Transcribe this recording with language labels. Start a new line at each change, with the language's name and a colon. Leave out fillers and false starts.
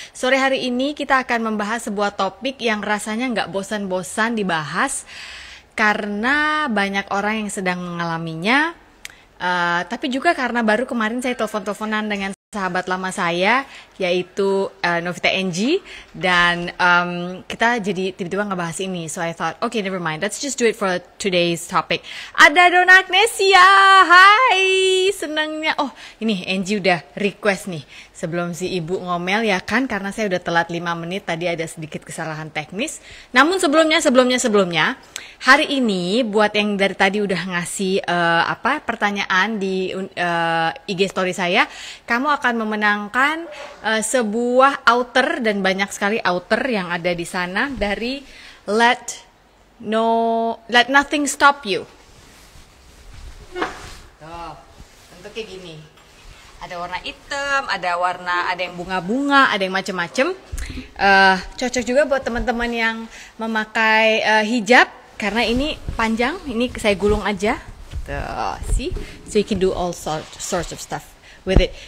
Indonesian: Sore hari ini kita akan membahas sebuah topik yang rasanya nggak bosan-bosan dibahas karena banyak orang yang sedang mengalaminya. Tapi juga karena baru kemarin saya telepon-teleponan dengan sahabat lama saya, yaitu Novita Enji, dan kita jadi tiba-tiba ngebahas ini.
English: So I thought, okay, never mind, let's just do it for today's topic.
Indonesian: Ada Dona Agnesia, hai, senangnya. Oh, ini Enji udah request nih, sebelum si ibu ngomel ya kan, karena saya udah telat 5 menit, tadi ada sedikit kesalahan teknis. Namun sebelumnya, hari ini buat yang dari tadi udah ngasih pertanyaan di IG story saya, kamu akan memenangkan sebuah outer, dan banyak sekali outer yang ada di sana dari Let Nothing Stop You. Tuh, bentuknya gini. Ada warna hitam, ada yang bunga-bunga, ada yang macem-macem. Cocok juga buat teman-teman yang memakai hijab, karena ini panjang. Ini saya gulung aja. Tuh, see?
English: So you can do all sorts of stuff with it.